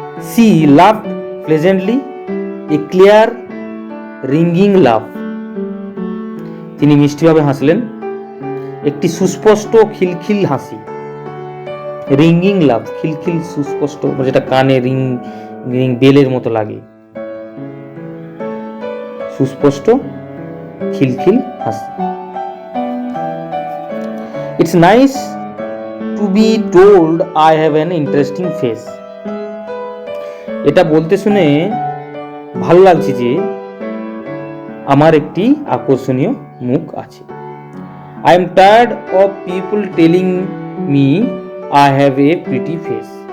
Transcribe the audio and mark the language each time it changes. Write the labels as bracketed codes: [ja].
[en] She laughed pleasantly, a clear ringing laugh. [bn] তিনি মিষ্টিভাবে হাসলেন, একটি সুস্পষ্ট খিলখিল হাসি। [en] ringing laugh, [bn] খিলখিল সুস্পষ্ট, যেটা কানে রিং বেলের মতো লাগে, সুস্পষ্ট খিলখিল হাসি। [en] It's nice to be told I have an interesting face. [bn] এটা বলতে শুনে ভালো লাগছে যে আমার একটি আকর্ষণীয় মুখ আছে। [en] I am tired of people telling me I have a pretty face.